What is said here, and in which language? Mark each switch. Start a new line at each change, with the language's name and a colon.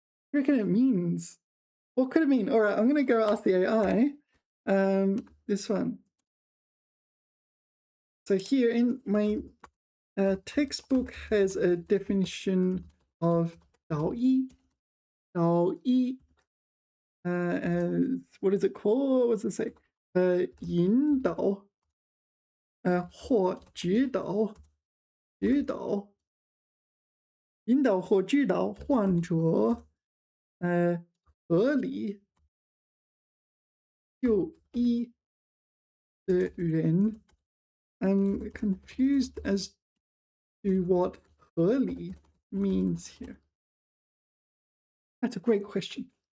English: What do you reckon it means? What could it mean? All right, I'm going to go ask the AI. This one. So here in my textbook has a definition of 导一. 导一 as, what is it called? What does it say?
Chinese: 引导或指导引导或指导患者合理就医的人。
English: I'm confused as to what 合理 means here. That's a great question.